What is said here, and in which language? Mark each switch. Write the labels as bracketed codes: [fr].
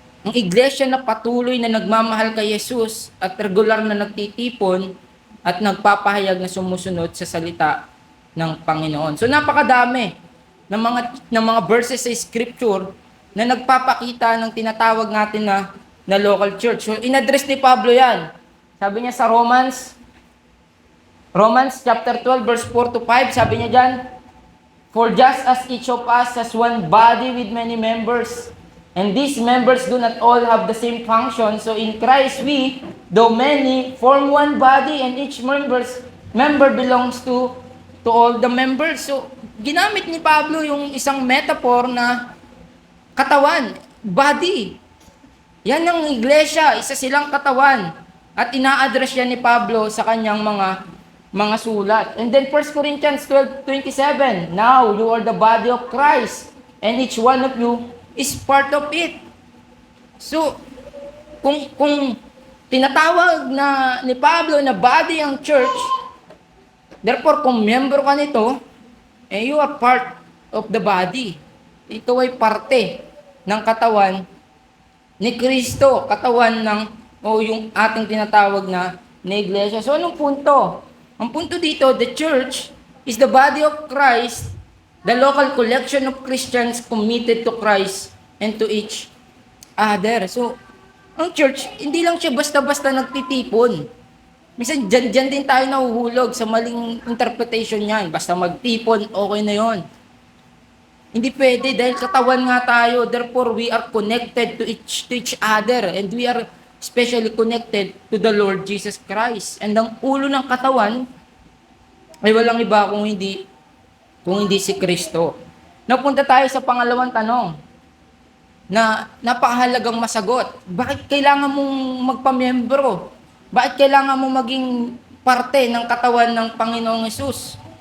[tl] Ang iglesia na patuloy na nagmamahal kay Jesus at regular na nagtitipon at nagpapahayag na sumusunod sa salita ng Panginoon. So napakadami ng mga verses sa scripture na nagpapakita ng tinatawag natin na local church. So inaddress ni Pablo yan. Sabi niya sa Romans chapter 12 verse 4 to 5, sabi niya diyan, [en] "For just as each of us has one body with many members, and these members do not all have the same function, so in Christ we, though many, form one body, and each member belongs to all the members." [tl] So, ginamit ni Pablo yung isang metaphor na katawan, body. Yan ang iglesia, isa silang katawan. At ina-address yan ni Pablo sa kanyang mga sulat. [en] And then 1 Corinthians 12:27, "Now you are the body of Christ, and each one of you is part of it." [tl] So, kung tinatawag na ni Pablo na body ang church, therefore kung miyembro ka nito, [en] you are part of the body. [tl] Ito ay parte ng katawan ni Kristo, katawan yung ating tinatawag na iglesia. So, anong punto? Ang punto dito, [en] the church is the body of Christ, the local collection of Christians committed to Christ and to each other. [tl] So, ang church, hindi lang siya basta-basta nagtitipon. Minsan, dyan din tayo nahuhulog sa maling interpretation niyan. Basta magtipon, okay na yon. Hindi pwede dahil katawan nga tayo. [en] Therefore, we are connected to each other. And we are especially connected to the Lord Jesus Christ. [tl] And ang ulo ng katawan ay walang iba kung hindi si Kristo. Napunta tayo sa pangalawang tanong na napakahalagang masagot. Bakit kailangan mong magpamiyembro? Bakit kailangan mong maging parte ng katawan ng Panginoong Hesus?